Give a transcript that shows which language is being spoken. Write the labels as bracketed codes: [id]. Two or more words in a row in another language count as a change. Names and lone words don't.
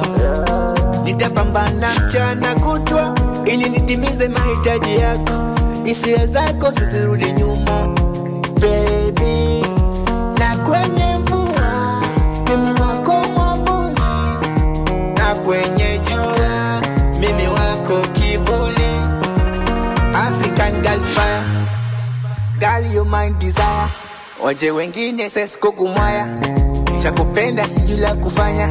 [sw] Nitapambana mchana kutwa ili nitimize mahitaji yako, hisia zako zisirudi nyuma baby, na kwenye mvua mimi wako mwavuli, na kwenye jua mimi wako kivuli. [en] African girl fire, girl you my desire, [sw] waje wengine sesi kukumwaya, chakupenda sijui la kufanya.